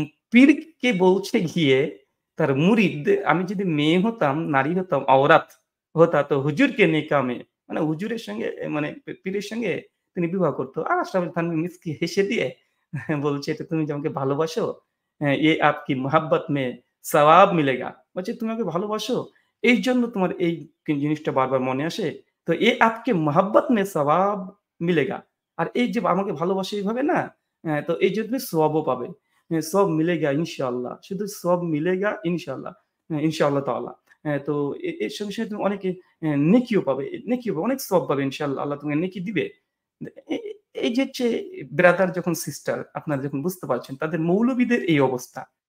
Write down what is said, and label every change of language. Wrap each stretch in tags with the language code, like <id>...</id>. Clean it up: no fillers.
<bn>পীরকে বলছে গিয়ে তার মুরিদ, "আমি যদি মেয়ে হতাম, নারী হতাম,</bn> <hi>औरत होता तो हुजूर के निकाह में"</hi> <bn>মানে হুজুরের সঙ্গে মানে পীরের সঙ্গে তিনি বিবাহ করত। আর আশরাফ আলী থানভী মুচকি হেসে দিয়ে বলছে, "এটা তুমি যে আমাকে ভালোবাসো,</bn> <hi>ये आपकी मोहब्बत में सवाब मिलेगा।"</hi> <bn>বলছে, "তুমি আমাকে ভালোবাসো, এইজন্য তোমার এই জিনিসটা বারবার মনে আসে।</bn> <hi>তো ये आपके मोहब्बत में सवाब मिलेगा।"</hi> <bn>আর এই যে আমাকে ভালোবাসো এইভাবে না, তো এইজন্য তুমি সওয়াবও পাবে।</bn> <hi>সব মিলেগা</hi> <bn>ইনশাআল্লাহ। শুধু সব মিলেগা ইনশাআল্লাহ। ইনশাআল্লাহ তাআলা। তো এর সঙ্গে তুমি অনেকে নেকিও পাবে, অনেক সওয়াব পাবে ইনশাআল্লাহ। আল্লাহ তোমাকে নেকি দিবে। এ এ এই যে হচ্ছে ব্রাদার যখন সিস্টার আপনারা যখন বুঝতে পারছেন তাদের মৌলবীদের এই অবস্থা।</bn>